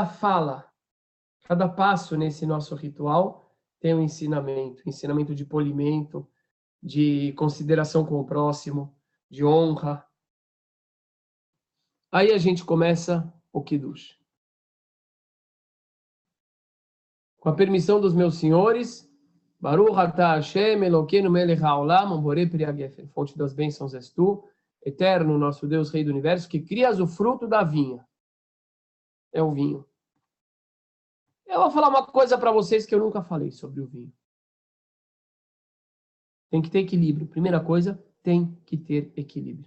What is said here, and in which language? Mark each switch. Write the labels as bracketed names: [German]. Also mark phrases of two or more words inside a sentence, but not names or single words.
[Portuguese] Cada fala, Cada passo nesse nosso ritual tem um ensinamento de polimento, de consideração com o próximo, de honra. Aí a gente começa o Kiddush. Com a permissão dos meus senhores, [Hebrew] ברוך אתה השם אלוקינו מלך העולם בורא פרי הגפן. [Portuguese] Fonte das bênçãos és tu, eterno nosso Deus, Rei do Universo, que crias o fruto da vinha. É o vinho. Eu vou falar uma coisa para vocês que eu nunca falei sobre o vinho. Tem que ter equilíbrio. Primeira coisa, tem que ter equilíbrio.